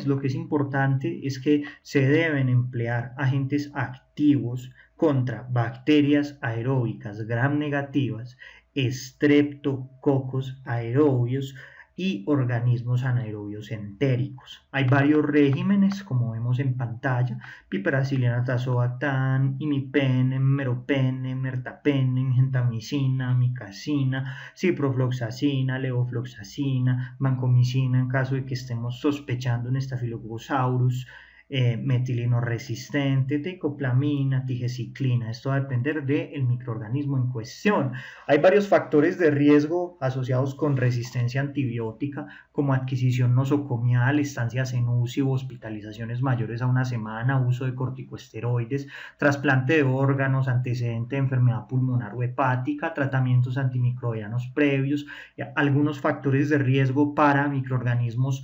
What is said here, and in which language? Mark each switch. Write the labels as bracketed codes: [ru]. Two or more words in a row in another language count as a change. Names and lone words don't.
[es] Lo que es importante es que se deben emplear agentes activos contra bacterias aeróbicas gram negativas, estreptococos aerobios y organismos anaerobios entéricos. Hay varios regímenes, como vemos en pantalla: piperacillina, tazobactam, imipenem, meropenem, ertapenem, gentamicina, amicacina, ciprofloxacina, levofloxacina, vancomicina en caso de que estemos sospechando un Staphylococcus aureus, metilino resistente, tecoplamina, tigeciclina. Esto va a depender del microorganismo en cuestión. Hay varios factores de riesgo asociados con resistencia antibiótica, como adquisición nosocomial, estancias en UCI o hospitalizaciones mayores a una semana, uso de corticosteroides, trasplante de órganos, antecedente de enfermedad pulmonar o hepática, tratamientos antimicrobianos previos, algunos factores de riesgo para microorganismos